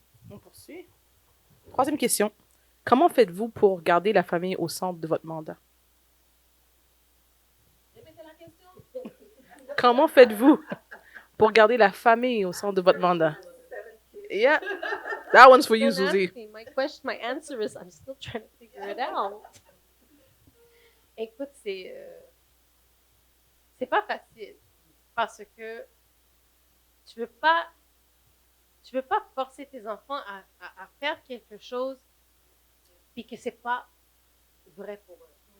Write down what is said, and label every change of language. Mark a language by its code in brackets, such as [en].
[fr] On poursuit. Troisième question. Comment faites-vous pour garder la famille au centre de votre mandat? Comment faites-vous pour garder la famille au centre de votre mandat? [en] Yeah, that one's for you, Don't ask Suzy. me. My answer is I'm still trying to figure it out. [fr] Écoute, c'est pas facile parce que tu veux pas forcer tes enfants à faire quelque chose puis que c'est pas vrai pour eux.